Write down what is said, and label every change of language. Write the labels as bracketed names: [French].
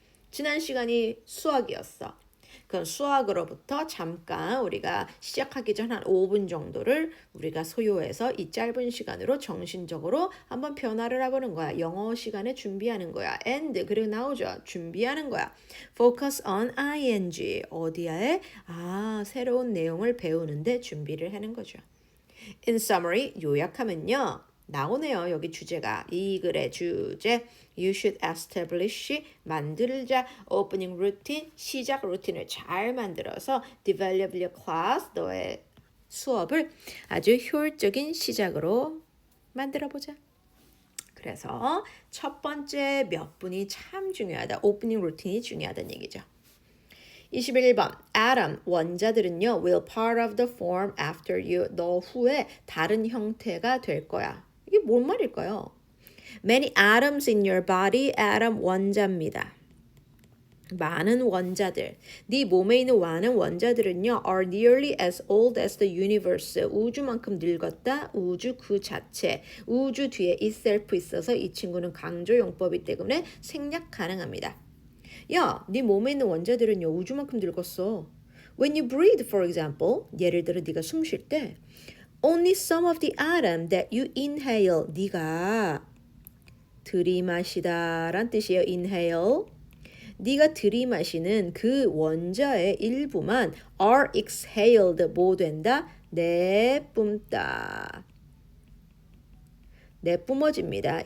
[Korean] 지난 시간이 수학이었어. 그럼 수학으로부터 잠깐 우리가 시작하기 전 한 5분 정도를 우리가 소요해서 이 짧은 시간으로 정신적으로 한번 변화를 해보는 거야. 영어 시간에 준비하는 거야. And 그리고 나오죠. 준비하는 거야. Focus on ing. 어디에? 새로운 내용을 배우는데 준비를 하는 거죠. [English] In summary, 요약하면요. [Korean] 나오네요. 여기 주제가. 이 글의 주제. [English] You should establish, 만들자. [Korean] Opening routine, 시작 루틴을 잘 만들어서 [English] develop your class, [Korean] 너의 수업을 아주 효율적인 시작으로 만들어보자. 그래서 첫 번째 몇 분이 참 중요하다. 오프닝 루틴이 중요하다는 얘기죠. 21번 Adam, 원자들은요 [English] will part of the form after you, [Korean] 너 후에 다른 형태가 될 거야. 이게 뭔 말일까요? [English] Many atoms in your body. atom 원자입니다. [Korean] 많은 원자들. 네 몸에 있는 많은 원자들은요. [English] are nearly as old as the universe. [Korean] 우주만큼 늙었다. 우주 그 자체. 우주 뒤에 itself 있어서 이 친구는 강조용법이기 때문에 생략 가능합니다. 야, 네 몸에 있는 원자들은요. 우주만큼 늙었어. [English] When you breathe, for example, [Korean] 예를 들어 네가 숨 쉴 때 [English] only some of the atom that you inhale. [Korean] 네가 들이마시다 란 뜻이에요. [English] inhale. [Korean] 네가 들이마시는 그 원자의 일부만 [English] are exhaled [Korean] 뭐 된다? 내뿜다. 내뿜어집니다.